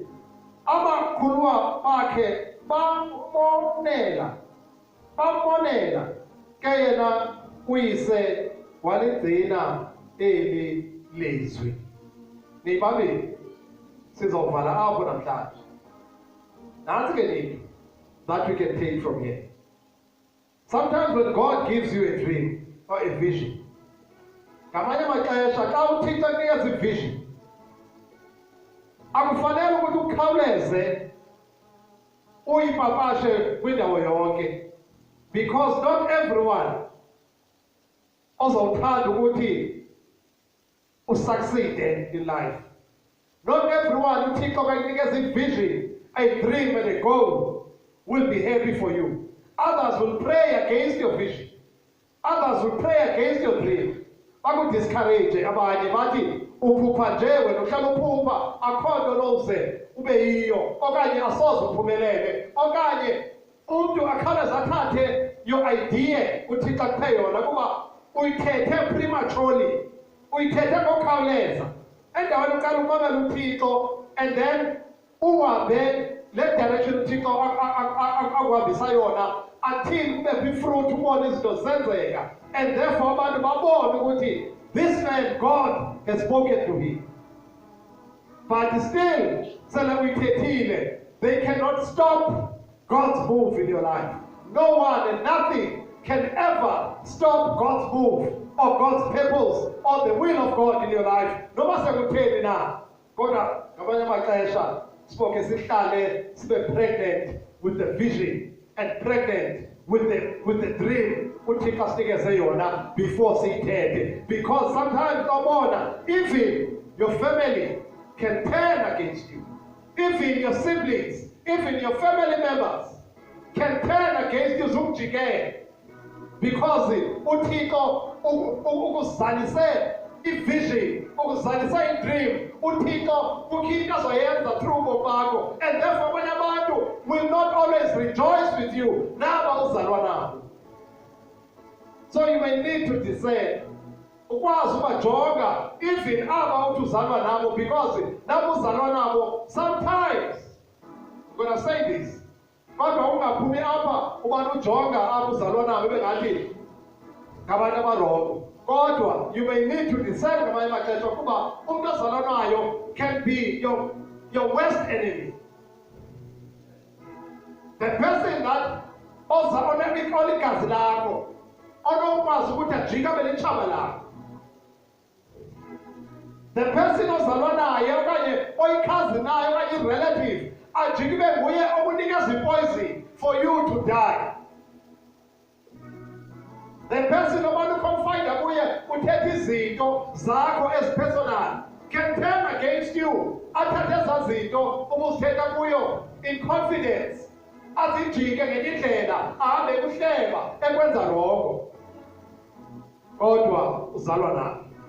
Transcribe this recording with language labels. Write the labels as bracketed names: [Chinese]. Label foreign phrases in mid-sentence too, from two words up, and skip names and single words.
[Xhosa] Abakhuluwa bakhe bamonela, ke yena uyise waligcina eli lizwi. Nibambe, sizovala apho namhlanje. Nansi ke nithi [English] that we can take from here. Sometimes when God gives you a dream or a vision, [Xhosa] ngamanye amaxesha xa uThixo ekunikeza ivision, akufanele ukuthi ukhawuleze uyipapashe kwindawo yonke, [English] because not everyone [Xhosa] ozawuthanda ukuthi usucceed [English] in life. Not everyone [Xhosa] uThixo akakunikeza ivision, [English] a dream and a goal will be happy for you. Others will pray against your vision. Others will pray against your dream. [Xhosa] Bakudiscourage abanye bathi uphupha nje wena uhlala uphupha akho nto noze ube yiyo, okanye asoze uphumelele, okanye umuntu akhawuleze athathe [English] your idea [Xhosa] uThixo akuphe yona kuba uyithethe prematurely, uyithethe ngokukhawuleza. Endaweni uqala umamela uThixo [English] and then [Xhosa] uhambe le direction uThixo akuhambisa yona until kube fruit ubone izinto zenzeka, [English] and therefore [Xhosa] abantu babone ukuthi [English] this man, God has spoken to him. But still, they cannot stop God's move in your life. No one and nothing can ever stop God's move or God's purpose or the will of God in your life. No matter what you [Xhosa] na. Kodwa ngamanye amaxesha siboke sihlale sibe [English] pregnant with the vision and pregnant with the dream [Xhosa] uThixo asinikeze yona [English] before siyithethe. Because sometimes even your family can turn against you. Even your siblings, even your family members can turn against you, [Xhosa] Ntshiqa, because uThixo ukuzalise i-vision, ukuzalisa i-dream, uThixo ukhipha azoyenza through bakho. [English] And therefore [Xhosa] abanye abantu [English] will not always rejoice with you. [Xhosa] Naba uzalwa nabo. [English] So you may need to discern. [Xhosa] Ukwazi ubajonga even aba uthi uzalwa nabo, because nabo uzalwa nabo sometimes. [English] I'm going to say this. [Xhosa] Kodwa ungaphumi apha ubani ujonga aba uzalwa nabo bengathi ngabantu abarongo. [English] Kodwa you may need to discern [Xhosa] ngamanye amaxesha ukuba umuntu ozalwa nayo [English] can be your worst enemy. The person that [Xhosa] oligazi lakho onokwazi ukuthi ajike abe litshaba lakho. [English] The person [Xhosa] ozalwa naye okanye oyikhazi naye okanye i-relative ajike ibe nguye okunikeza i-poison [English] for you to die. The person [Xhosa] obana uconfide kuye uthethe izinto zakho ezipersonal [English] can turn against you. [Xhosa] Athathe ezaa zinto ubuzithetha kuyo [English] in confidence. [Xhosa] Azijike ngenye indlela ahambe kuhleba ekwenza rongo. Kodwa uzalwa naye.